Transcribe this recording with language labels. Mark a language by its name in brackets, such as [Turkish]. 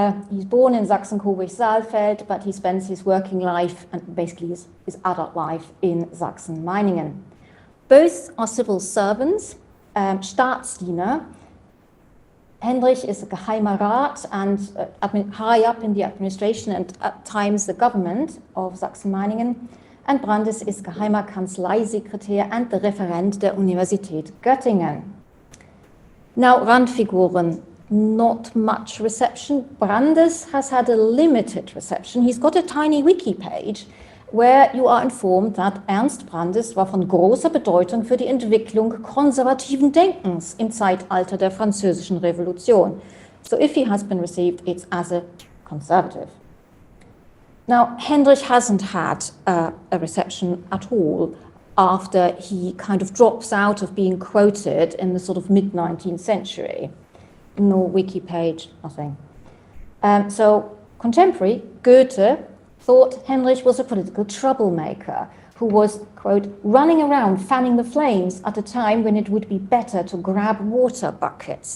[English] He's born in Sachsen-Coburg-Saalfeld, but he spends his working life and basically his adult life in Saxe-Meiningen. Both are civil servants, Staatsdiener. Hendrich is a Geheimer Rat and high up in the administration and at times the government of Saxe-Meiningen. And Brandes is Geheimer Kanzleisekretär and the Referent der Universität Göttingen. Now, Randfiguren, not much reception. Brandes has had a limited reception. He's got a tiny wiki page where you are informed that Ernst Brandes [German] war von großer Bedeutung für die Entwicklung konservativen Denkens im Zeitalter der Französischen Revolution. [English] So if he has been received, it's as a conservative. Now, Hendrich hasn't had a reception at all after he kind of drops out of being quoted in the sort of mid-19th century. No wiki page, nothing. So contemporary, Goethe thought Hendrich was a political troublemaker who was, quote, running around fanning the flames at a time when it would be better to grab water buckets.